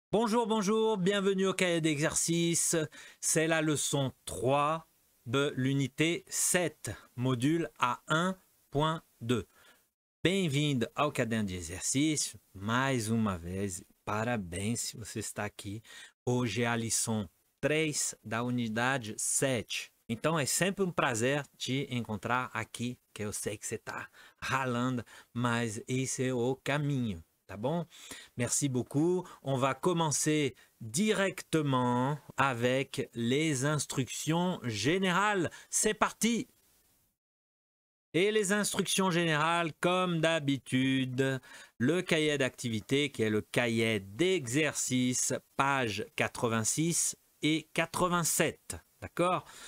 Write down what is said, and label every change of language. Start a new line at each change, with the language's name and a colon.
French: Bonjour, bonjour, bienvenue au cahier d'exercice. C'est la leçon 3 de l'unité 7, module A1.2.
Portuguese: Bem-vindo ao caderno de exercício. Mais uma vez, parabéns se você está aqui. Hoje é a lição 3 da unidade 7. Então é sempre um prazer te encontrar aqui, que eu sei que você está ralando, mas esse é o caminho.
French: Tá bon? Merci beaucoup. On va commencer directement avec les instructions générales. C'est parti! Et les instructions générales, comme d'habitude, le cahier d'activité qui est le cahier d'exercice, page 86 et 87. D'accord?